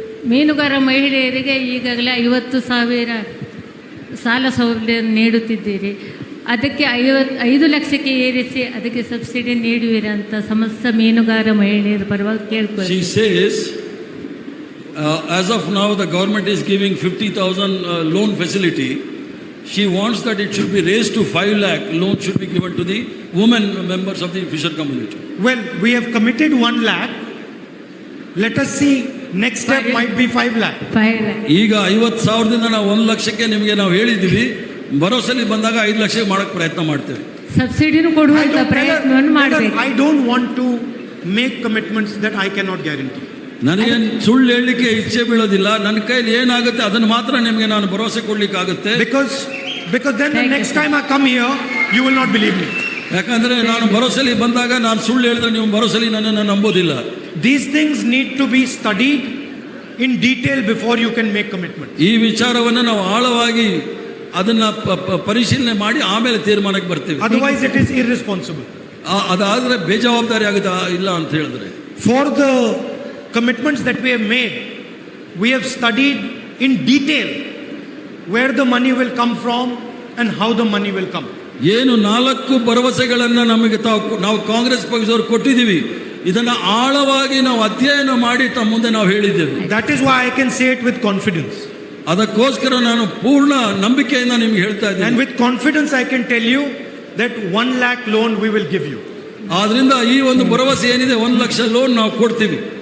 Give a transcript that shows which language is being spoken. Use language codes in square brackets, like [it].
[kn] ಮೀನುಗಾರ ಮಹಿಳೆಯರಿಗೆ ಈಗಾಗಲೇ 50,000 ಸಾಲ ಸೌಲಭ್ಯ ನೀಡುತ್ತಿದ್ದೀರಿ. ಅದಕ್ಕೆ 5 ಲಕ್ಷಕ್ಕೆ ಏರಿಸಿ ಅದಕ್ಕೆ ಸಬ್ಸಿಡಿ ನೀಡುವಿರಾ ಅಂತ ಸಮಸ್ತ ಮೀನುಗಾರ ಮಹಿಳೆಯರ ಪರವಾಗಿ ಕೇಳ್ಕೊಳ್ಳಿ. [en] She says, as of now the government is giving 50,000 loan facility. She wants that it should be raised to 5 lakh. Loan should be given to the women members of the fisher community. Well, we have committed 1 lakh. Let us see, next step might be 5 lakh. 5 lakh. [kn] ಈಗ 50,000ದಿಂದ ನಾವು 1 ಲಕ್ಷಕ್ಕೆ ನಿಮಗೆ ನಾವು ಹೇಳಿದ್ದೀವಿ. ಭರವಸೆಲಿ ಬಂದಾಗ 5 ಲಕ್ಷಕ್ಕೆ ಮಾಡಕ್ಕೆ ಪ್ರಯತ್ನ ಮಾಡ್ತೇವೆ. ಸಬ್ಸಿಡಿನೂ ಕೊಡುವಂತ ಪ್ರಯತ್ನವನ್ನು ಮಾಡಬೇಕು. [en] I don't want to make commitments that I cannot guarantee. [kn] ನನಗೆ ಸುಳ್ಳು ಹೇಳಲಿಕ್ಕೆ ಇಚ್ಛೆ ಬೀಳೋದಿಲ್ಲ. ನನ್ನ ಕೈಲಿ ಏನಾಗುತ್ತೆ ಅದನ್ನು ಮಾತ್ರ ನಿಮಗೆ ನಾನು ಭರವಸೆ ಕೊಡ್ಲಿಕ್ಕೆ ಆಗುತ್ತೆ. [en] Because then the next time I come here, you will not believe me. [kn] ಯಾಕಂದ್ರೆ ನಾನು ಭರವಸೆಲಿ ಬಂದಾಗ ನಾನು ಸುಳ್ಳು ಹೇಳಿದ್ರೆ ನೀವು ಭರವಸೆಲಿ ನನ್ನನ್ನು ನಂಬೋದಿಲ್ಲ. [en] These things need to be studied in detail before you can make commitment. [kn] ಈ ವಿಚಾರವನ್ನು ನಾವು ಆಳವಾಗಿ ಅದನ್ನ ಪರಿಶೀಲನೆ ಮಾಡಿ ಆಮೇಲೆ ತೀರ್ಮಾನಕ್ಕೆ ಬರ್ತೀವಿ. [en] Otherwise it is irresponsible. [kn] ಅದಾದ್ರೆ ಬೇಜವಾಬ್ದಾರಿ ಆಗುತ್ತಾ ಇಲ್ಲ ಅಂತ ಹೇಳಿದ್ರೆ. [en] For the commitments that we have made, we have studied in detail where the money will come from and how the money will come. [kn] ಏನು 4 ಭರವಸೆಗಳನ್ನ ನಮಗೆ ನಾವು ಕಾಂಗ್ರೆಸ್ ಪಕ್ಷದವರು ಕೊಟ್ಟಿದ್ದೀವಿ, ಇದನ್ನ ಆಳವಾಗಿ ನಾವು ಅಧ್ಯಯನ ಮಾಡಿ ತಮ್ಮ ಮುಂದೆ ನಾವು ಹೇಳಿದ್ದೇವೆ. [en] That is why I can say it with confidence. [kn] ಅದಕ್ಕೋಸ್ಕರ ನಾನು ಪೂರ್ಣ ನಂಬಿಕೆಯಿಂದ ನಿಮ್ಗೆ ಹೇಳ್ತಾ ಇದ್ದೀನಿ. [en] And with confidence I can tell you that 1 lakh loan we will give you. [kn] ಆದ್ರಿಂದ ಈ ಒಂದು ಭರವಸೆ ಏನಿದೆ 1 ಲಕ್ಷ ಲೋನ್ ನಾವು ಕೊಡ್ತೀವಿ.